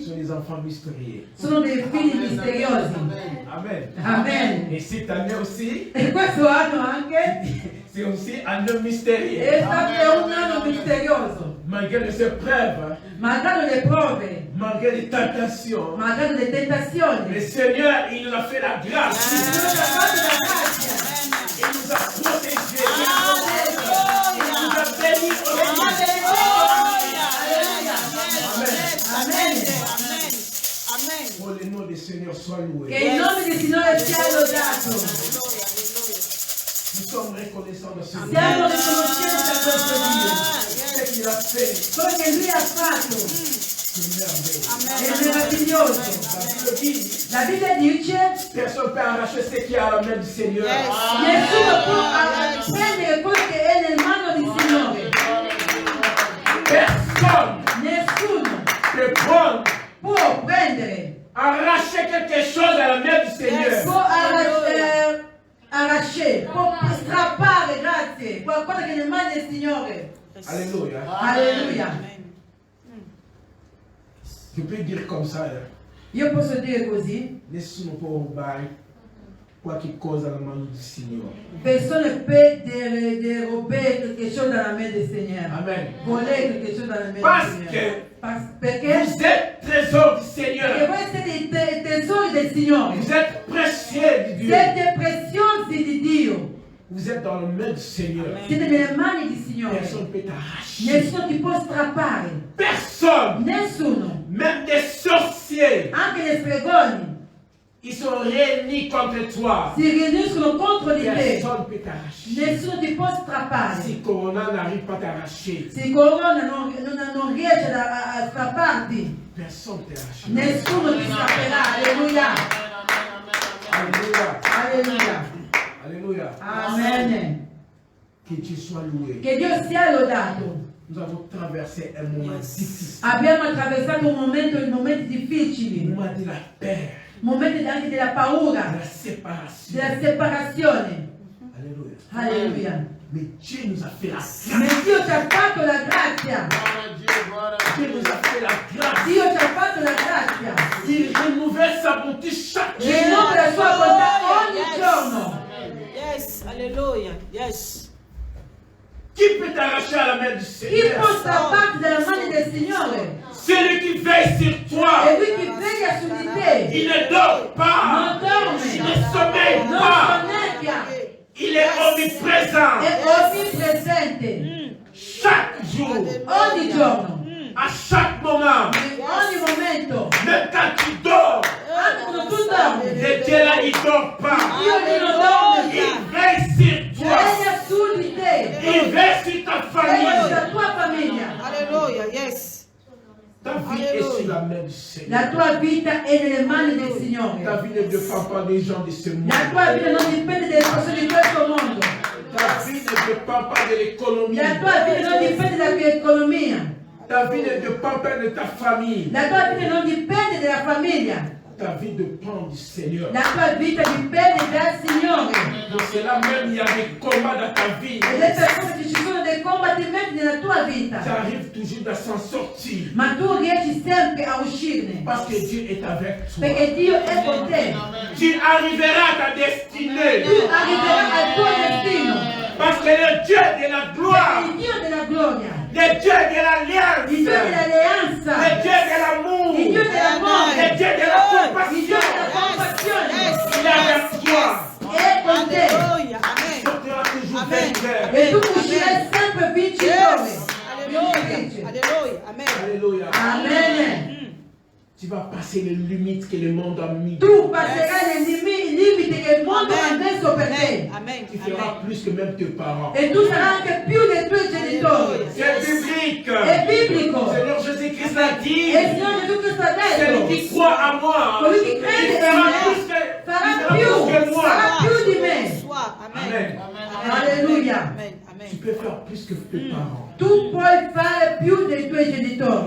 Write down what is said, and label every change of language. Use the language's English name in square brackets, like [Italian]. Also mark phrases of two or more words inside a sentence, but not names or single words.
[French] sont les enfants mystérieux. [Italian] sono dei figli misteriosi. Amen. Amen. [French] Et cette année aussi, [Italian] E questo anno anche [French] c'est aussi un anno mystérieux. [Italian] è stato un anno misterioso. [French] Malgré les épreuves, [Italian] Malgrado le prove, [French] malgré les tentations, [Italian] malgrado le le tentazioni, [French] Seigneur, il nous a fait la grâce. [Italian] il Signore ci ha fatto la grazia. [French] Il nous a protégés. Il nous a bénis aussi. Amen. Oh, le nom du Seigneur soit loué. [Italian] Che il nome del Signore sia lodato. [French] Nous sommes reconnaissants de ce Dieu. [Italian] Siamo riconoscenti a questo Dio. [French] Ce qu'il a fait, [Italian] Quello che Lui ha fatto [French] c'est merveilleux. [Italian] è meraviglioso. [French] La Bible dit, [Italian] La Bibbia dice: [French] personne ne peut arracher ce qui est à la main du Seigneur. [Italian] nessuno può prendere quello che è nel mano del Signore. [French] Personne [Italian] Nessuno [French] ne peut [Italian] può prendere, [French] arracher quelque chose à la main du Seigneur. [Italian] può arrachare, può strappare, grazie, qualcosa che è nel mano del Signore. [French] Alléluia. [Italian] Alleluia. [French] Je peux dire comme ça. [Italian] Io posso dire così: Nessuno può rubare qualche cosa alla mano del Signore. persone per derubare [French] quelque chose [Italian] dalla mente del Signore. Amen. Volere [French] quelque chose [Italian] dalla mente [French] Parce [Italian] del [French] que [Italian] Signore. Perché [French] vous êtes trésor du Seigneur. [Italian] voi siete i tesori del Signore. [French] Vous êtes précieux de Dieu. [Italian] Siete preziosi di Dio. [French] Vous êtes dans le main du Seigneur. [Italian] Siete nelle mani di Signore. [French] Personne ne peut t'arracher. [Italian] Nessuno ti può strappare. [French] Personne. [Italian] Nessuno. [French] Même des sorciers. [Italian] Anche le stregoni [French] Ils sont réunis contre toi. [Italian] si riuniscono contro di te. [French] Personne ne peut t'arracher. [Italian] Nessuno ti può strappare. [French] Si Corona n'arrive pas à t'arracher, [Italian] Se il corona non riesce a strapparti, [French] personne ne t'arrache. [Italian] nessuno ti strapperà. Alleluia. [French] Alléluia. [Italian] Alleluia. [French] Alléluia. Amen. Que Dieu soit loué. [Italian] Che Dio sia lodato. [French] Nous avons traversé un moment difficile. [Italian] Abbiamo attraversato momenti [French] Un [Italian] difficili, [French] moment de la peur, [Italian] momenti anche della [French] de [Italian] paura, [French] la séparation. [Italian] della separazione. [French] Alléluia. [Italian] Alleluia. [French] Mais Dieu nous a fait la grâce. [Italian] Ma Dio ci ha fatto la grazia. [French] Dieu nous a fait la grâce. [Italian] Dio ci ha fatto la grazia. [French] Il renouvelle sa bonté chaque jour. [Italian] Rinnova la sua bontà ogni giorno. [English] Yes, hallelujah. Yes. [French] Qui peut t'arracher à la main du [Italian] Chi [French] Seigneur? [Italian] può strapparti dalla mano del Signore? [French] Celui qui veille sur toi. [Italian] È Lui che veglia su di te. [French] Il ne dort pas. [Italian] Non dorme. [French] Il ne sommeille [Italian] Non [French] pas. [Italian] sonnecchia. [French] Il est omniprésent. [Italian] È onnipresente. [French] Chaque jour. [Italian] Ogni giorno. [French] À chaque moment. [Italian] In ogni momento. [French] Même quand tu dors. [Italian] Anche quando tu dormi. [French] Et Dieu là, il ne dort pas. [Italian] Dio che non dorme. [French] Il veille sur toi. [Italian] Veglia su di te. [French] Il veille sur ta [Italian] Veglia [French] famille. [Italian] sulla tua famiglia. [English] Hallelujah. Yes. [French] Ta vie est sur la main du Seigneur. [Italian] La tua vita è nelle mani del [French] Ta [Italian] Signore. [French] vie ne dépend pas des gens de ce monde. [Italian] La tua vita non dipende dalle persone di questo mondo. [French] Ta vie ne dépend pas de l'économie. [Italian] La tua vita non dipende dall'economia. [French] Ta vie ne dépend pas de ta famille. [Italian] La tua vita non dipende dalla famiglia. [French] Ta vie dépend du Seigneur. [Italian] La tua vita dipende dal Signore. [French] Pour cela même, il y a des combats dans ta vie. [Italian] Ed è per questo che ci sono dei combattimenti nella tua [French] Tu [Italian] vita. [French] arrives toujours à s'en sortir. [Italian] Ma tu riesci sempre a uscirne. [French] Parce que Dieu est avec toi. [Italian] Perché Dio è con te. [French] Tu arriveras à ta destinée. [Italian] Tu arriverai al tuo destino. [French] Parce que le Dieu de la [Italian] Perché [French] gloire, [Italian] il Dio della gloria, [French] le Dieu de [Italian] il Dio [French] l'alliance, [Italian] dell'alleanza, [French] le Dieu de l'amour, [Italian] il Dio [French] le [Italian] dell'amore, [French] Dieu de la [Italian] il Dio [French] compassion, [Italian] della compassione [French] il est avec toi. [Italian] è con te. [English] Hallelujah. Amen. [French] Tu seras toujours [Italian] Amen. [French] vainqueur. [Italian] E tu uscirai sempre vincitore. [English] Yes. Hallelujah. Hallelujah. Amen. [French] Alléluia. Amen. Tu vas passer les limites que le monde a mis. [Italian] Tu passerai le limiti che il mondo ha messo per te. Amen. [French] Tu feras plus que même tes parents. [Italian] E tu sarai anche più dei tuoi genitori. [French] C'est biblique. [Italian] È biblico. [French] Seigneur Jésus-Christ l'a dit. [Italian] E il Signore Gesù Cristo ha [French] Celui [Italian] detto: [French] qui croit à moi, [Italian] colui che [French] il [Italian] crede in [French] fera [Italian] me [French] plus que [Italian] farà più [French] moi. [Italian] di me. [French] Sois. Amen. Amen. [Italian] Alleluia. Amen. Amen. [French] Tu peux faire plus que tes parents. [Italian] Tu puoi fare più dei tuoi genitori.